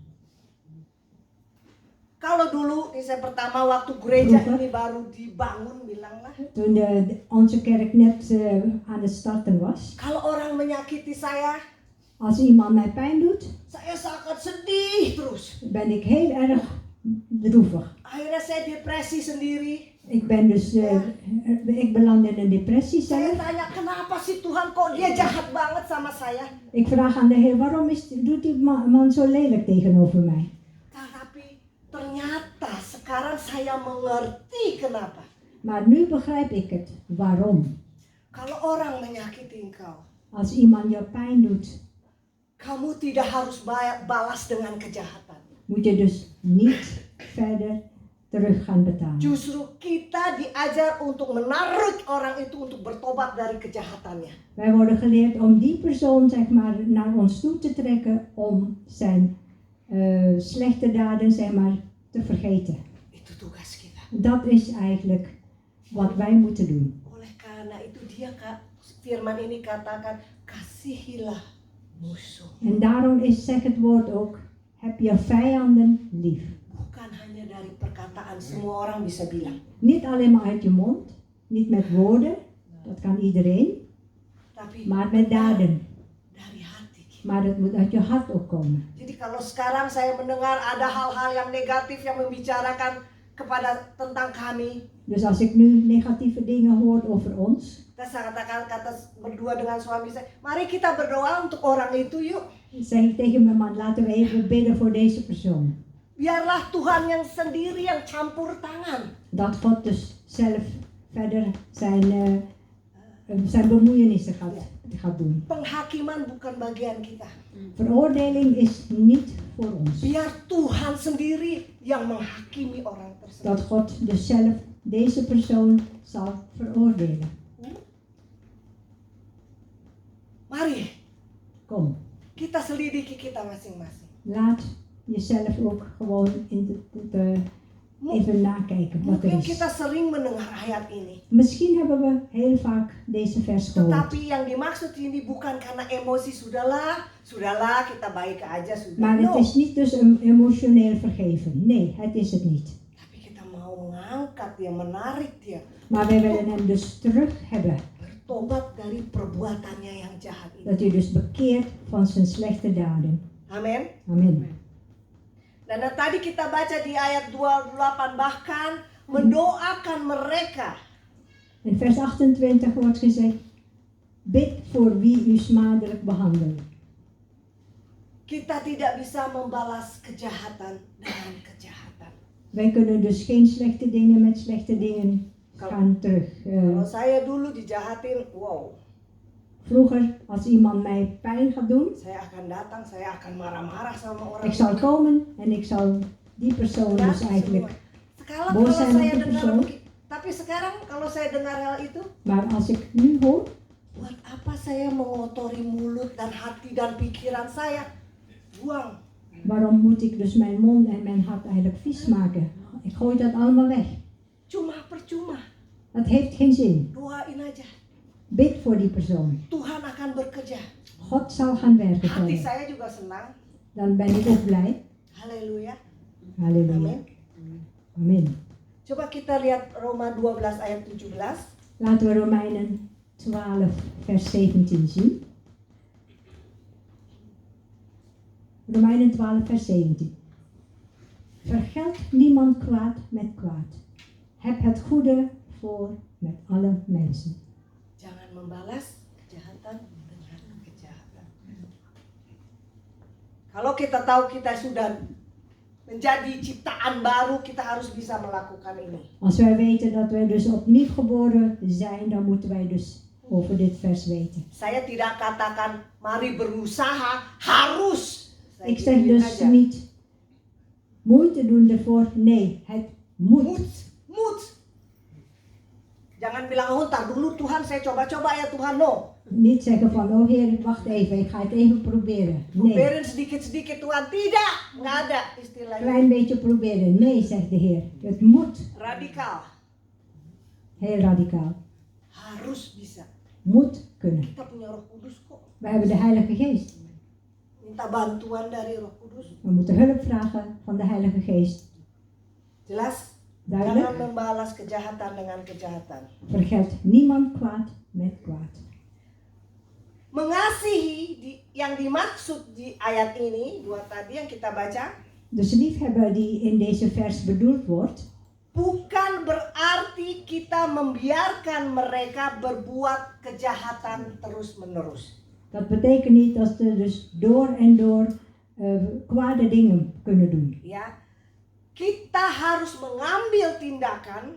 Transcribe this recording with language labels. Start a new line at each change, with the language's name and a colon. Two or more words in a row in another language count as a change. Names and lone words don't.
Indonesian: Kalau dulu ini saya pertama waktu gereja ini baru dibangun bilanglah.
Dutch: Toen onze kerk net aan het starten was,
Indonesian: Kalau orang menyakiti saya
Dutch: als iemand mij pijn doet,
Indonesian: saya sangat sedih terus.
Dutch: ben ik heel erg droevig.
Indonesian: Akhirnya saya depresi sendiri.
Dutch: Ik ben dus, ik beland in een depressie
Indonesian: Saya
Dutch: zelf.
Indonesian: tanya kenapa sih Tuhan kok dia jahat banget sama saya.
Dutch: Ik vraag aan de Heer, waarom doet die man zo lelijk tegenover mij?
Indonesian: Tapi ternyata sekarang saya mengerti kenapa.
Dutch: Maar nu begrijp ik het, waarom.
Indonesian: Kalau orang menyakiti engkau,
Dutch: Als iemand je pijn doet,
Indonesian: kamu tidak harus balas dengan kejahatan.
Dutch: moet je dus niet verder terug gaan betalen.
Indonesian: Justru kita diajar untuk menarik orang itu untuk bertobat dari kejahatannya.
Dutch: Wij worden geleerd om die persoon zeg maar naar ons toe te trekken om zijn slechte daden zeg maar te vergeten.
Indonesian: Itu tugas kita.
Dutch: Dat is eigenlijk wat wij moeten doen.
Indonesian: Oleh karena itu dia firman ini katakan kasihilah musuh.
Dutch: En daarom zegt het woord ook, heb je vijanden lief.
Indonesian: Bukan hanya dari perkataan, semua orang bisa bilang.
Dutch: Niet alleen maar uit je mond, niet met woorden, dat kan iedereen,
Indonesian: Tapi
Dutch: maar met daden.
Indonesian: dari hati kita.
Dutch: Maar het moet uit je hart ook komen.
Indonesian: Jadi kalau sekarang saya mendengar ada hal-hal yang negatif yang membicarakan tentang kami,
Dutch: Dus als ik nu negatieve dingen hoor over ons,
Indonesian: saya katakan berdua dengan suami saya, mari kita berdoa untuk orang itu yuk.
Dutch: zeg ik tegen mijn man, laten we even bidden voor deze persoon.
Indonesian: Biarlah Tuhan yang sendiri yang campur tangan.
Dutch: Dat God dus zelf verder zijn bemoeienissen gaat doen.
Indonesian: Penghakiman bukan bagian kita.
Dutch: Veroordeling is niet voor ons.
Indonesian: Biar Tuhan sendiri yang menghakimi orang tersebut.
Dutch: Dat God dus zelf deze persoon zal veroordelen.
Indonesian: Mari
Dutch: Kom,
Indonesian: kita selidiki kita masing-masing.
Dutch: laat jezelf ook gewoon even nakijken wat er
Indonesian: Mungkin
Dutch: is.
Indonesian: kita sering mendengar ayat ini.
Dutch: Misschien hebben we heel vaak deze vers gehoord.
Indonesian: Tetapi yang dimaksud ini bukan karena emosi, sudahlah kita baik aja sudah.
Dutch: Maar het No. is niet dus een emotioneel vergeven. Nee, het is het niet.
Indonesian: Tapi kita mau mengangkat dia, menarik dia.
Dutch: Maar wij willen hem dus terug hebben.
Indonesian: Bertobat dari perbuatannya yang jahat ini.
Dutch: Dat hij dus bekeert van zijn slechte daden.
Indonesian: Amin.
Dutch: Amen.
Indonesian: Dan tadi kita baca di ayat 28 bahkan mendoakan mereka.
Dutch: In vers 28 wordt gezegd, bid voor wie u smadelijk behandelt.
Indonesian: Kita tidak bisa membalas kejahatan dengan kejahatan.
Dutch: Wij kunnen dus geen slechte dingen met slechte dingen gaan terug.
Indonesian: Kalau saya dulu dijahatin, wow,
Dutch: Vroeger, als iemand mij pijn gaat doen,
Indonesian: saya akan datang, saya akan marah-marah sama orang.
Dutch: ik zal komen en ik zal die persoon
Indonesian: Dan
Dutch: dus eigenlijk.
Indonesian: Sekarang
Dutch: Boos
Indonesian: kalau
Dutch: zijn
Indonesian: saya
Dutch: op de
Indonesian: dengar,
Dutch: persoon.
Indonesian: tapi sekarang kalau saya dengar hal itu,
Dutch: Maar als ik nu hoor,
Indonesian: buat apa saya mengotori mulut dan hati dan pikiran saya? Buang.
Dutch: waarom moet ik dus mijn mond en mijn hart eigenlijk vies maken? Ik gooi dat allemaal weg.
Indonesian: Cuma percuma.
Dutch: Dat heeft geen zin.
Indonesian: Doain aja.
Dutch: Bid voor die persoon.
Indonesian: Tuhan akan bekerja.
Dutch: God zal gaan werken voor
Indonesian: Hati
Dutch: je.
Indonesian: saya juga senang.
Dutch: Dan ben ik ook blij.
Indonesian: Haleluya.
Dutch: Halleluja.
Indonesian: Amin.
Dutch: Amen.
Indonesian: Coba kita lihat Roma 12 ayat 17.
Dutch: Laten we Romeinen 12 vers 17 zien. Romeinen 12 vers 17. Vergeld niemand kwaad met kwaad. Heb het goede voor met alle mensen.
Indonesian: Jangan membalas kejahatan dengan kejahatan. Kalau kita tahu kita sudah menjadi ciptaan baru, kita harus bisa melakukan ini.
Dutch: Als wij weten dat wij dus opnieuw geboren zijn, dan moeten wij dus over dit vers weten.
Indonesian: Saya tidak katakan mari berusaha, harus. Saya
Dutch: Ik zeg
Indonesian: gituin
Dutch: dus
Indonesian: aja.
Dutch: niet moeite doen ervoor. Nee, het moet. Moed.
Indonesian: Jangan bilang, oh ntar dulu Tuhan saya coba-coba ya Tuhan, no.
Dutch: Niet zeggen van, oh Heer, wacht even, ik ga het even proberen. Nee,
Indonesian: Proberin sedikit-sedikit Tuhan. Tidak, nggak ada istilahnya.
Dutch: klein beetje proberen. Nee, zegt de Heer. Het moet.
Indonesian: Radikal.
Dutch: Heel radicaal.
Indonesian: Harus bisa.
Dutch: Moet kunnen.
Indonesian: Kita punya Roh Kudus kok.
Dutch: We hebben de Heilige Geest.
Indonesian: Minta bantuan dari Roh Kudus.
Dutch: We moeten hulp vragen van de Heilige Geest.
Indonesian: Jelas? Jangan
Dutch: Duidelijk.
Indonesian: membalas kejahatan dengan kejahatan.
Dutch: Vergeld niemand kwaad met kwaad.
Indonesian: Mengasihi yang dimaksud di ayat ini, dua tadi yang kita baca,
Dutch: Dus liefhebber die in deze vers bedoeld wordt,
Indonesian: bukan berarti kita membiarkan mereka berbuat kejahatan terus-menerus.
Dutch: dat betekent niet dat ze dus door en door kwade dingen kunnen doen.
Indonesian: Ya, kita harus mengambil tindakan